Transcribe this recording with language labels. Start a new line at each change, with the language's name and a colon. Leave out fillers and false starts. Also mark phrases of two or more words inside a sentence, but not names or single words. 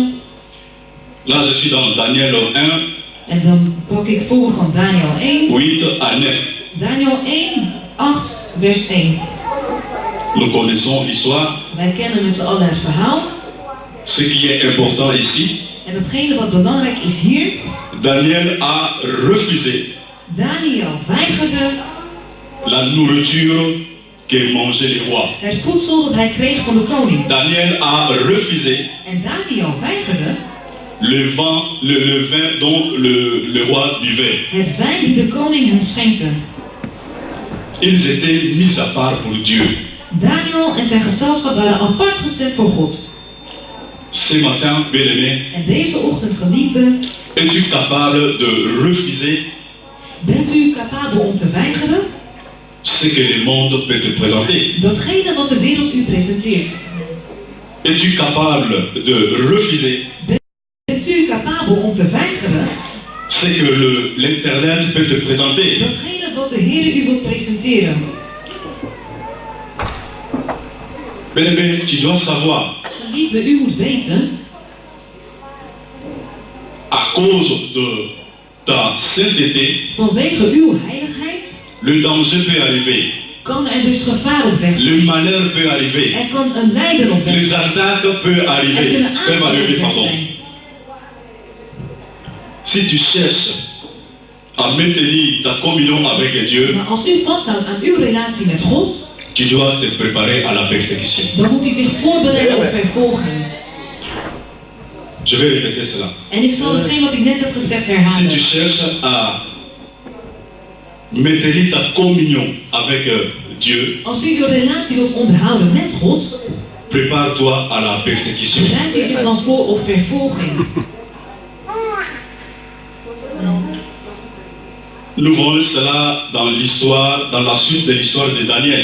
French: Là, je suis dans Daniel 1,
Dutch: En dan pak ik voorbeeld van Daniel 1.
French: 8 à 9. Daniel 1, 8, vers 1. Nous connaissons l'histoire.
Dutch: Wij kennen met z'n allen het verhaal.
French: Ce qui est important ici,
Dutch: En datgene wat belangrijk is hier,
French: Daniel a refusé
Dutch: Daniel weigerde
French: la nourriture que mangeaient les rois.
Dutch: het voedsel dat hij kreeg van de koning.
French: Daniel a refusé
Dutch: En Daniel weigerde
French: le vin dont le roi buvait.
Dutch: het wijn die de koning hem schenkte.
French: Ils étaient mis à part pour Dieu.
Dutch: Daniel en zijn gezelschap waren apart gezet voor God.
French: Ce matin, bien-aimé,
Dutch: En deze ochtend, geliefde,
French: es-tu capable de refuser
Dutch: bent u capabel om te weigeren
French: ce que le monde peut te présenter?
Dutch: datgene wat de wereld u presenteert?
French: Es-tu capable de refuser
Dutch: Bent u capabel om te weigeren
French: ce que l'Internet peut te présenter?
Dutch: datgene wat de Heer u wil presenteren?
French: Bien-aimé, tu dois savoir,
Dutch: Geliefde, u moet weten,
French: à cause de ta sainteté,
Dutch: vanwege uw heiligheid
French: le danger peut arriver,
Dutch: kan er dus gevaar op weg zijn.
French: le malheur peut arriver,
Dutch: Er kan een lijden op weg
French: les
Dutch: zijn.
French: attaques peuvent
Dutch: Er
French: arriver,
Dutch: kunnen
French: peuvent
Dutch: aanvallen
French: arriver,
Dutch: op weg
French: pardon.
Dutch: zijn.
French: Si tu cherches à maintenir ta communion avec Dieu,
Dutch: Maar als u vasthoudt aan uw relatie met God,
French: tu dois te préparer à la persécution.
Dutch: dan moet u zich voorbereiden op vervolging.
French: Je vais répéter cela.
Dutch: En ik zal hetgeen wat ik net heb gezegd
French: Si tu
Dutch: herhalen.
French: cherches à maintenir ta communion avec Dieu,
Dutch: Als u uw relatie wilt onderhouden met God,
French: prépare-toi à la persécution.
Dutch: bereidt u zich dan voor op vervolging.
French: Nous voyons cela dans l'histoire, dans la suite de l'histoire de Daniel.